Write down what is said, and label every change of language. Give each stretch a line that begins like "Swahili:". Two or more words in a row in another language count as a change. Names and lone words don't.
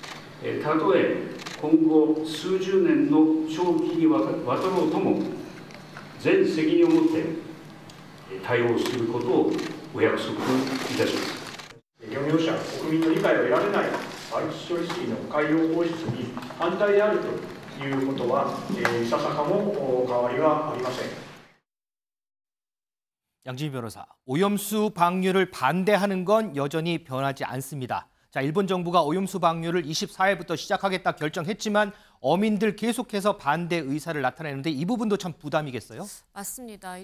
Japanese: たとえ今後数十年の長期にわたろうとも、全責任を持って対応することをお約束いたします。漁業者、国民の理解を得られない。 処理水の海洋放出に反対であるということは、いささかも変わりはありません。
Korean: 양진희 변호사, 오염수 방류를 반대하는 건 여전히 변하지 않습니다. 자, 일본 정부가 오염수 방류를 24일부터 시작하겠다 결정했지만 어민들 계속해서 반대 의사를 나타내는데 이 부분도 참 부담이겠어요? 맞습니다.